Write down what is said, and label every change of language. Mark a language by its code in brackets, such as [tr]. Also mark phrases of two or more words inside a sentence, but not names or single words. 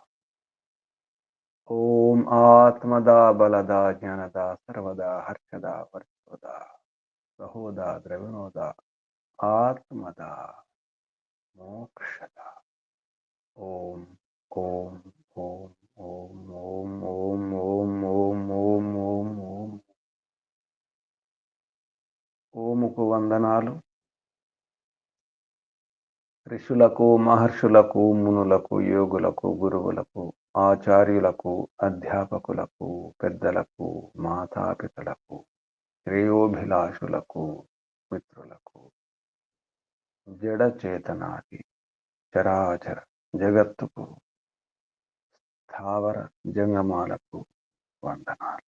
[sa] ओम आत्मदा बलदा ज्ञानदा सर्वदा हर्षदा वर्षदा सहोदा द्रविणोदा आत्मदा मोक्षदा। ओम ओम ओम ओम ओम ओम ओम ओम ओम ओम ओम। [te] ఓముకు వందనాలు। ఋషులకు మహర్షులకు మునులకు యోగులకు గురువులకు ఆచార్యులకు అధ్యాపకులకు పెద్దలకు మాతాపితలకు శ్రేయోభిలాషులకు మిత్రులకు జడ చేతనాది చరాచర జగత్తుకు స్థావర జంగమాలకు వందనాలు.